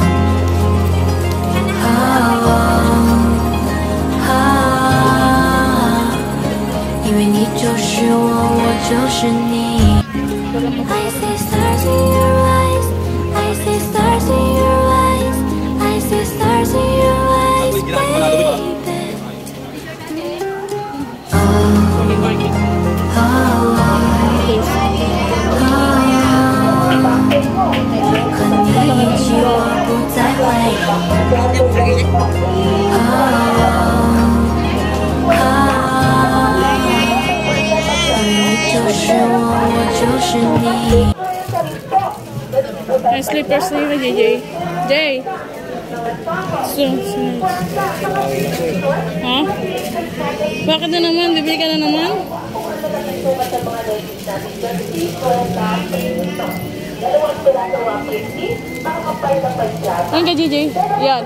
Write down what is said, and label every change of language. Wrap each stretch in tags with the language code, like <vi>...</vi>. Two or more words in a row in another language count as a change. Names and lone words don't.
<zh>因为你就是我，我就是你。</zh> <en>I see stars in your eyes, I see stars in your eyes, I see stars in your eyes, baby.</en> <zh>和你一起，我不再怀疑。就是我，我就是你。</zh> <tl>May slippers na yun, JJ. Jay! Ha? Bakit na naman? Bibili ka na naman? Ano ka, JJ? Yan.</tl>